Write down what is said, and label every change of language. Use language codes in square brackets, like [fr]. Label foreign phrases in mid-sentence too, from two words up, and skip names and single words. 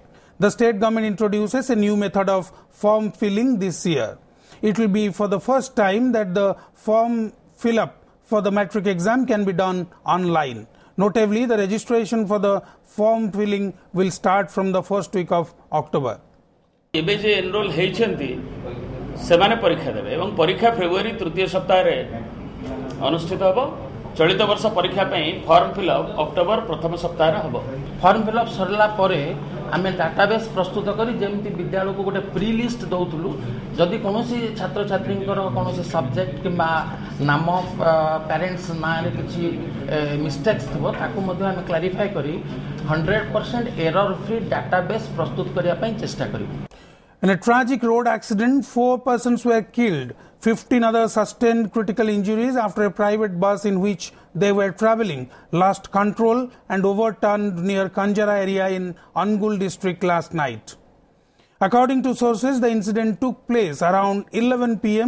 [en] The state government introduces a new method of form filling this year. It will be for the first time that the form fill-up for the matric exam can be done online. Notably, the registration for the form filling will start from the first week of October. [or] ସେମାନେ ପରୀକ୍ଷା ଦେବେ ଏବଂ ପରୀକ୍ଷା ଫେବୃଆରୀ ତୃତୀୟ ସପ୍ତାହ ରେ ଅନୁଷ୍ଠିତ ହେବ। ଚଳିତ ବର୍ଷ ପରୀକ୍ଷା ପାଇଁ [en] form fill-up [or] ଅକ୍ଟୋବର ପ୍ରଥମ ସପ୍ତାହ ରେ ହେବ। [en] form fill-up [or] ସରିଲା ପରେ ଆମେ ଡାଟାବେସ ପ୍ରସ୍ତୁତ କରି ଯେମିତି ବିଦ୍ୟାଳୟ କୁ ଗୋଟେ [en] pre list [or] ଦେଉଥିଲୁ ଯଦି କୌଣସି ଛାତ୍ର ଛାତ୍ରୀଙ୍କର କୌଣସି ସବଜେକ୍ଟ କିମ୍ବା ନାମ ପେରେଣ୍ଟସ ନା ରେ କିଛି ମିଷ୍ଟେକ୍ସ ଥିବ ତାକୁ ମଧ୍ୟ ଆମେ କ୍ଲାରିଫାଇ କରି 100% [en] error free database [or] ପ୍ରସ୍ତୁତ କରିବା ପାଇଁ ଚେଷ୍ଟା କରିବୁ। [en] In a tragic road accident, 4 persons were killed. 15 others sustained critical injuries after a private bus in which they were travelling lost control and overturned near Kanjara area in Angul district last night. According to sources, the incident took place around 11 p.m.